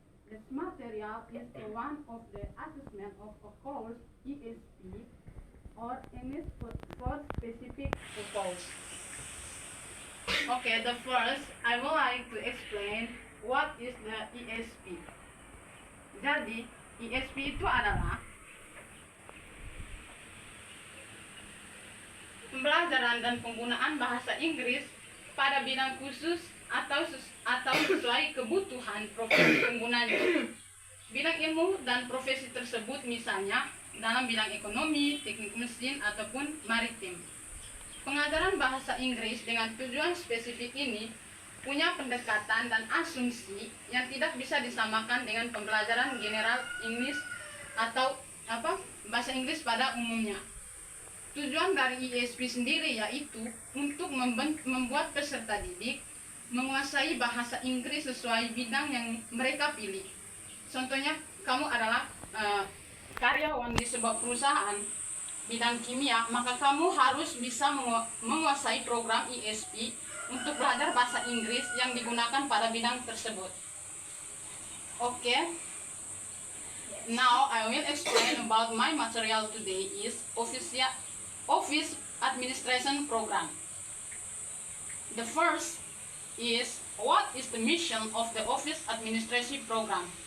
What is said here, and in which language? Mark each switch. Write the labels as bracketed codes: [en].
[en] This material is the one of the assessment of a course ESP or English for specific purpose. Okay, the first I would like to explain what is the ESP. [id] Jadi, ESP itu adalah pembelajaran dan penggunaan bahasa Inggris pada bidang khusus atau sesuai kebutuhan profesi penggunanya. Bidang ilmu dan profesi tersebut misalnya dalam bidang ekonomi, teknik mesin ataupun maritim. Pengajaran bahasa Inggris dengan tujuan spesifik ini punya pendekatan dan asumsi yang tidak bisa disamakan dengan pembelajaran general English atau bahasa Inggris pada umumnya. Tujuan dari ESP sendiri yaitu untuk membuat peserta didik menguasai bahasa Inggris sesuai bidang yang mereka pilih. Contohnya, kamu adalah karyawan di sebuah perusahaan bidang kimia, maka kamu harus bisa menguasai program ESP untuk belajar bahasa Inggris yang digunakan pada bidang tersebut. [en] Okay. Now I will explain about my material today is Office Administration Program. The first is what is the mission of the Office Administration Program.